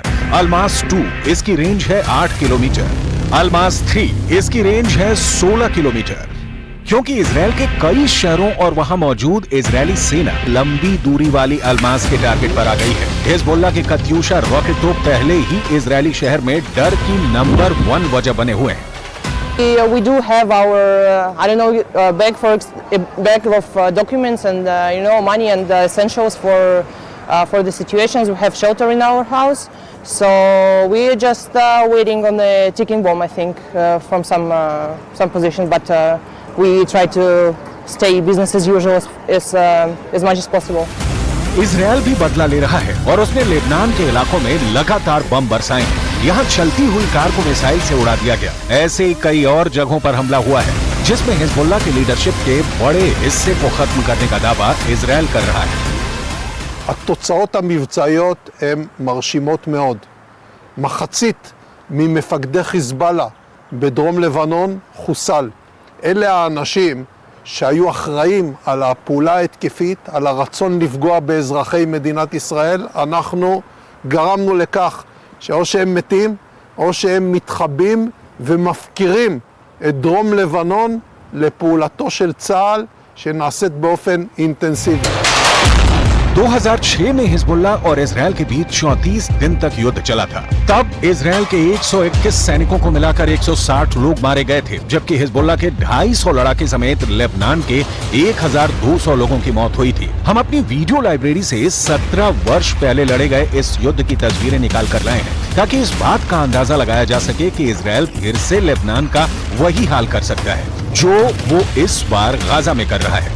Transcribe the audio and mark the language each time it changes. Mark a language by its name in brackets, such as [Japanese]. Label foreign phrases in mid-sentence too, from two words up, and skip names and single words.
[Hindi] अलमास 2 इसकी रेंज है 8 किलोमीटर। अलमास 3 इसकी रेंज है 16 किलोमीटर। क्योंकि इजरायल के कई शहरों और वहां मौजूद इजरायली सेना लंबी दूरी वाली अलमास के टारगेट पर आ गई है। हिजबुल्लाह के कत्यूशा रॉकेट तो पहले ही इजरायली शहर में डर की नंबर 1 वजह बने हुए हैं। [English] We do have our, bag of documents and money and essentials for the situations. We have shelter in our house, so we're just waiting on the ticking bomb. I think from some position, but we try to stay business as usual as much as possible. [Hindi] इजरायल भी बदला ले रहा है और उसने लेबनान के इलाकों में लगातार बम बरसाए हैं। यहाँ चलती हुई कार को मिसाइल से उड़ा दिया गया। ऐसे ही कई और जगहों पर हमला हुआ है, जिसमें हिजबुल्लाह की लीडरशिप के बड़े हिस्से को खत्म करने का दावा इजरायल कर रहा है। [Hebrew] התוצאות המבצעיות הן מרשימות מאוד. מחצית ממפקדי חיזבאללה בדרום לבנון חוסל. אלה האנשים שהיו אחראים על הפעולה ההתקפית, על הרצון לפגוע באזרחי מדינת ישראל. אנחנו גרמנו לכך שאו שהם מתים או שהם מתחבאים ומפקירים את דרום לבנון לפעולתו של צה"ל שנעשית באופן אינטנסיבי. [Hindi] 2006 में हिजबुल्लाह और इजरायल के बीच 34 दिन तक युद्ध चला था। तब इजरायल के 121 सैनिकों को मिलाकर 160 लोग मारे गए थे, जबकि हिजबुल्लाह के 250 लड़ाके समेत लेबनान के 1200 लोगों की मौत हुई थी। हम अपनी [English] video library [Hindi] से 17 वर्ष पहले लड़े गए इस युद्ध की तस्वीरें निकाल कर लाए हैं, ताकि इस बात का अंदाजा लगाया जा सके कि इजरायल फिर से लेबनान का वही हाल कर सकता है जो वो इस बार गाजा में कर रहा है।